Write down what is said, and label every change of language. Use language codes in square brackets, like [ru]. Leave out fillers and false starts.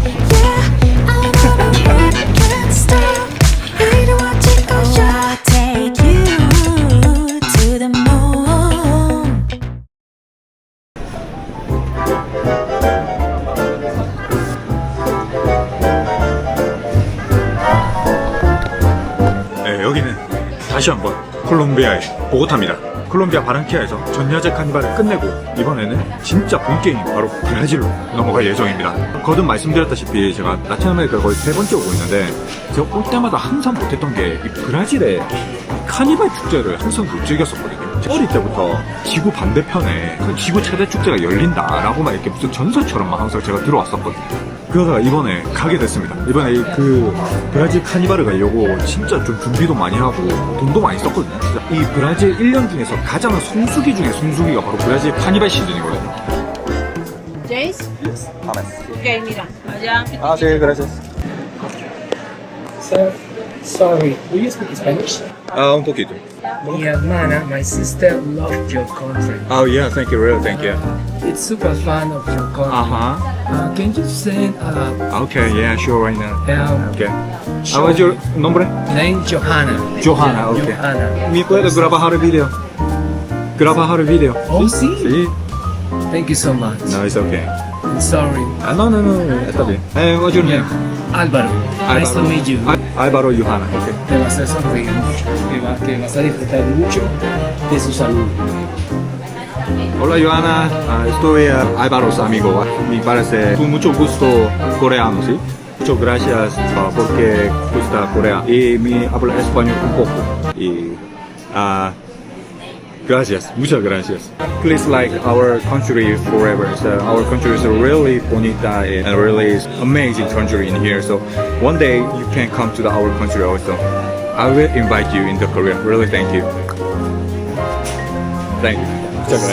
[en] Yeah, I know the world can't stop. [ko] 이리 와 찍고 [en] I'll take you to the moon. [ko] 네, 여기는 다시 한번 콜롬비아의 보고타입니다. 콜롬비아 바랑키아에서 전야제 카니발을 끝내고 이번에는 진짜 본게임 바로 브라질로 넘어갈 예정입니다. 거듭 말씀드렸다시피 제가 라틴 아메리카를 거의 3번째 오고 있는데 제가 올 때마다 항상 못했던 게 이 브라질의 카니발 축제를 항상 못 즐겼었거든요. 어릴 때부터 지구 반대편에 그 지구 최대 축제가 열린다라고만 이렇게 무슨 전설처럼만 항상 제가 들어왔었거든요. 그러다가 이번에 가게 됐습니다. 이번에 그 브라질 카니발을 가려고 진짜 좀 준비도 많이 하고 돈도 많이 썼거든요. 진짜 이 브라질 1년 중에서 가장 성수기 중에 성수기가 바로 브라질 카니발 시즌이거든요. [es] Jace? Ok, mira. Allá. [ko] 아, 네, gracias. [en] Sir, sorry, do you speak Spanish? [es] 아, un poquito. Mi hermana, [en] my sister, loved your country. Oh, yeah, thank you, really, thank you. It's super fan of your country. Uh-huh. Can you send Okay, yeah, sure, right now. Okay. show What's your nombre? name Johanna? Johanna, okay. Johanna. [es] ¿Me puede grabar el video? Grabar el video. Oh, sí? Sí. [en] Thank you so much. No, it's okay. I'm sorry. [es] Ah, no, está bien. [en] What's your name? Álvaro, nice to meet you. Álvaro Johanna, okay. [es] Te va a hacer sonreír mucho, que vas a disfrutar mucho de su salud. Hola Johanna, estoy Álvaro amigo. Me parece con mucho gusto coreano, ¿sí? Muchas gracias porque gusta Corea y me habla español un poco. Y gracias, muchas gracias. [en] Please like our country forever. So our country is really bonita and really amazing country in here. So one day you can come to our country also. I will invite you in the Korea. Really, thank you. Thank you. Muchas